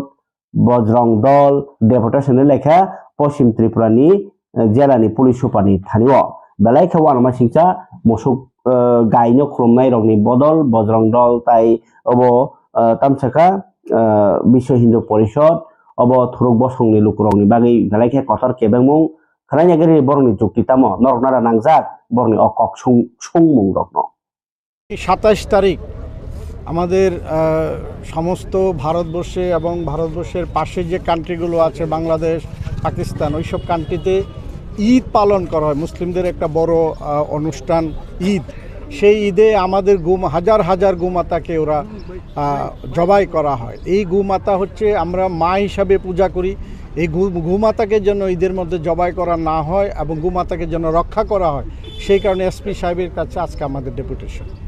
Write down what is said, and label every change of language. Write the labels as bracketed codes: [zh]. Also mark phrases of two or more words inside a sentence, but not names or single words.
[trp] Bajrang Dol deputation lekha Poschim Tripura ni jela ni police super ni thanio belai khawan ma singcha musuk gaino khulumnai rokni bodol Bajrang Dol tai obo tamsaka Bisho Hindu Porishod obo thuruk bosongni lukurokni bagi galaikhe kotor kebengmung khranya gari borni jukti tamo nornara nangjak borni okok sungmung rokno [bn] 27 তারিখ আমাদের সমস্ত ভারতবর্ষে এবং ভারতবর্ষের পাশে যে কান্ট্রিগুলো আছে বাংলাদেশ পাকিস্তান ওইসব কান্ট্রিতে ঈদ পালন করা হয় মুসলিমদের একটা বড় অনুষ্ঠান ঈদ সেই ঈদে আমাদের হাজার হাজার গোমাতাকে ওরা জবাই করা হয় এই গোমাতা হচ্ছে আমরা মা হিসাবে পূজা করি এই গোমাতাকে যেন ঈদের মধ্যে জবাই করা না হয় এবং গোমাতাকে যেন রক্ষা করা হয় সেই কারণে এসপি সাহেবের কাছে আজকে আমাদের ডেপুটেশন